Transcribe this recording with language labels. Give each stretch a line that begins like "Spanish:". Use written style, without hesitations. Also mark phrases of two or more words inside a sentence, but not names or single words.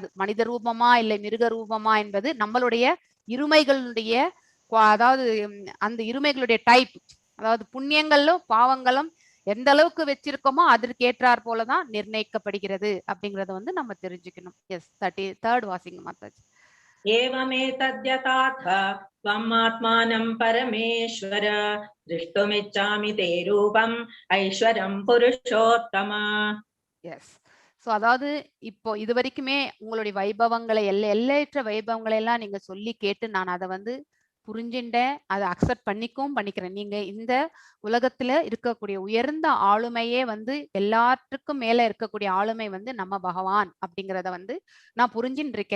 Tamil: மனித ரூபமா இல்லை மிருக ரூபமா என்பது நம்மளுடைய இருமைகளுடைய அதாவது அந்த இருமைகளுடைய டைப், அதாவது புண்ணியங்களும் பாவங்களும் எந்த அளவுக்கு வச்சிருக்கோமோ அதற்கு ஏற்றாற் போலதான் நிர்ணயிக்கப்படுகிறது அப்படிங்கறத வந்து நம்ம தெரிஞ்சுக்கணும். எஸ், 33rd வாசிங்க மாதாஜி.
Sanskrit: एवमेतद्यथाथ त्वम् आत्मानं परमेश्वर दृष्टुमिच्छामि ते रूपम् ऐश्वरं पुरुषोत्तम.
Tamil: எஸ், சோ அதாவது இப்போ இது வரைக்குமே உங்களுடைய வைபவங்களை எல்லையற்ற வைபவங்களை எல்லாம் நீங்க சொல்லி கேட்டு நான் அதை வந்து புரிஞ்சுட்டேன், அதை அக்செப்ட் பண்ணிக்கிறேன். நீங்க இந்த உலகத்துல இருக்கக்கூடிய உயர்ந்த ஆளுமையே வந்து எல்லாத்துக்கும் மேல இருக்கக்கூடிய ஆளுமை வந்து நம்ம பகவான் அப்படிங்கிறத வந்து நான் புரிஞ்சுட்டு இருக்கேன்.